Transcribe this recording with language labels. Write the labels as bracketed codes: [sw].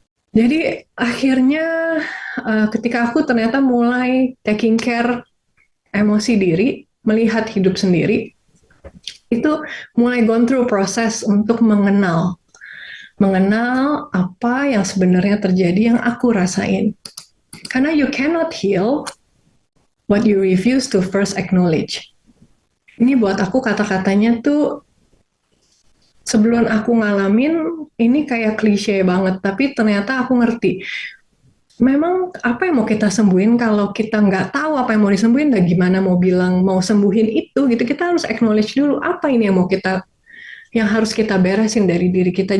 [id] Jadi akhirnya ketika aku ternyata mulai taking care emosi diri, melihat hidup sendiri, itu mulai gone through proses untuk mengenal apa yang sebenarnya terjadi yang aku rasain. [en] Karena you cannot heal what you refuse to first acknowledge. [id] Ini buat aku kata-katanya tuh sebelum aku ngalamin ini kayak klise banget, tapi ternyata aku ngerti. Memang apa yang mau kita sembuhin kalau kita nggak tahu apa yang mau disembuhin, dan gimana mau bilang mau sembuhin itu gitu, kita harus acknowledge dulu apa ini yang mau kita, yang harus kita beresin dari diri kita.